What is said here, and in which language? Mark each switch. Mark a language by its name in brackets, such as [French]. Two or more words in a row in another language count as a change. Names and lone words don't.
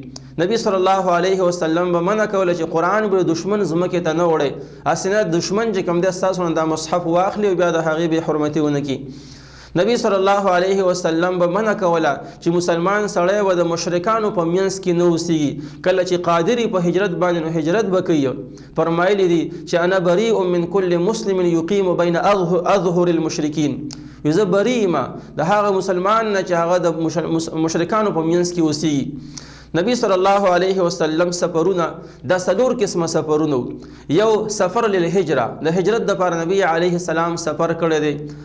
[Pashto] نبی [Arabic] صلی الله علیه وسلم [Pashto] به منع کوله چې قرآن به دشمن ځمکې ته نه وړی اسنه دشمن چې کوم دی ستاسو نه دا مصحف واخلي او بیا د هغې به حرمتي ونه کړي. نبی [Arabic] صلی الله علیه وسلم [Pashto] به منع کوله چې مسلمان سړی به د مشرکانو په منځ کې نه اوسېږي. کله چې قادر په هجرت باندې نو هجرت به کوي. فرمایلی دي چې [Arabic] انا بریء من کل مسلم یقیم بین اظهر المشرکین. [Pashto] زه بری یم د هغه مسلمان نه چې هغه د مشرکانو په منځ کې اوسېږي. نبی [Arabic] صلی الله علیه وسلم [Pashto] سفرونه دا 4 قسمه سفرونه یو [Arabic] سفر للهجره [Pashto] د هجرت د لپاره نبی علیه السلام سفر کړی دی.